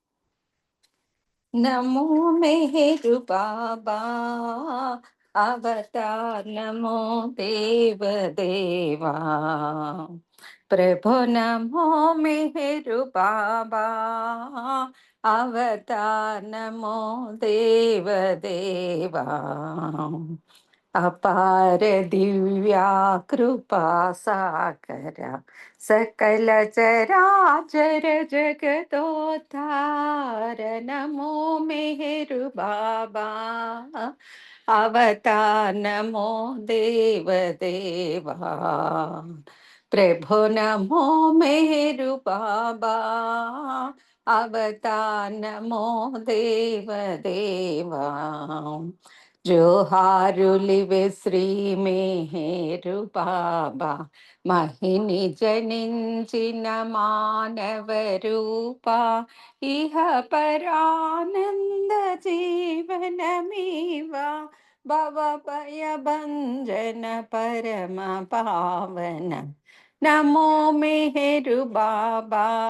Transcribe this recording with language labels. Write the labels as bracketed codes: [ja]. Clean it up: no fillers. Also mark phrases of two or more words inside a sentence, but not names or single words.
[sa] నమో మెహరు బాబా అవతార్, నమో దేవ దేవా ప్రభు, నమో మెహరు బాబా అవతార్, నమో దేవ దేవా అపార దివ్యా కృపా సాగర सकल चराचर जगदोद्धार, नमो मेहरु बाबा अवतार, नमो देव देवा प्रभु, नमो मेहरु बाबा अवतार, नमो देव देवा [te] జోహారులివే శ్రీ మేహరు బాబా మహిని జనించిన మానవ రూప ఇహ పరానంద జీవనమీవా భవ భయ భంజన పరమ పావన [sa] నమో మెహరు బాబా